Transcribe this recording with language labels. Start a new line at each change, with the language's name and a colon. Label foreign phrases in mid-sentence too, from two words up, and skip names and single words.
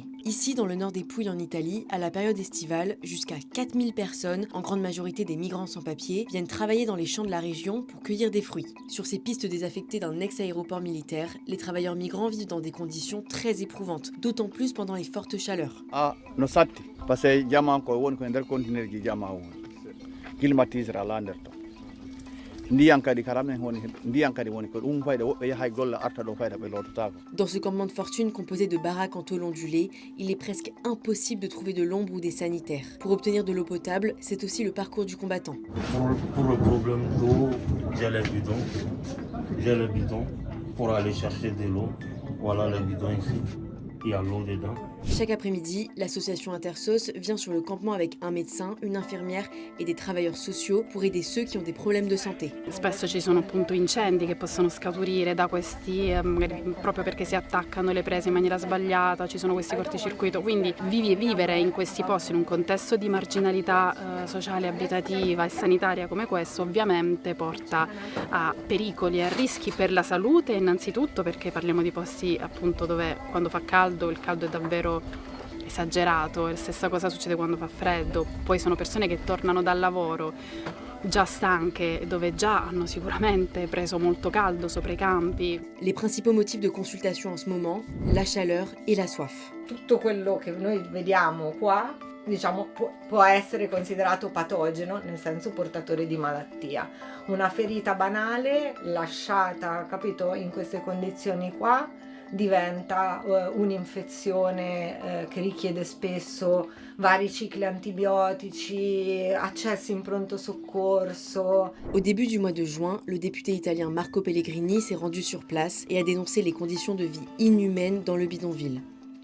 French: Ici, dans le nord des Pouilles en Italie, à la période estivale, jusqu'à 4000 personnes, en grande majorité des migrants sans papier, viennent travailler dans les champs de la région pour cueillir des fruits. Sur ces pistes désaffectées d'un ex-aéroport militaire, les travailleurs migrants vivent dans des conditions très éprouvantes, d'autant plus pendant les fortes chaleurs.
Fula: no satti
French: parce que
Fula: jama ko woni ko nder conteneur ji jama woni climatiseur ala nder to ndiyan kadi karam en woni ndiyan kadi woni ko ɗum fayda woɓɓe yahay golla arta ɗo fayda ɓe lototako.
French: Dans ce campement de fortune composé de baraques en tôle ondulée, il est presque impossible de trouver de l'ombre ou des sanitaires. Pour obtenir de l'eau potable, c'est aussi le parcours du combattant. Pour le problème d'eau, j'ai les bidons. J'ai le bidon pour aller chercher de l'eau. Voilà le bidon ici. Il y a l'eau dedans. Chaque après-midi, l'association Intersos vient sur le campement avec un médecin, une infirmière et des travailleurs sociaux pour aider ceux qui ont des problèmes de santé.
Italian: Spesso ci sono appunto incendi che possono scaturire da questi, magari proprio perché si attaccano le prese in maniera sbagliata, ci sono questi cortocircuito, quindi vivere in questi posti, in un contesto di marginalità sociale, abitativa e sanitaria come questo, ovviamente porta a pericoli e a rischi per la salute innanzitutto, perché parliamo di posti appunto dove quando fa caldo, il caldo è davvero esagerato, e la stessa cosa succede quando fa freddo, poi sono persone che tornano dal lavoro già stanche, dove già hanno sicuramente preso molto caldo sopra i campi.
French: Les principaux motifs de consultation en ce moment, la chaleur et la soif.
Italian: Tutto quello che noi vediamo qua, diciamo, può essere considerato patogeno, nel senso portatore di malattia. Una ferita banale lasciata, capito, in queste condizioni qua, diventa un'infezione che richiede spesso vari cicli antibiotici, accessi in pronto soccorso.
French: Au début du mois de juin, le député italien Marco Pellegrini s'est rendu sur place et a dénoncé les conditions de vie inhumaines dans le bidonville.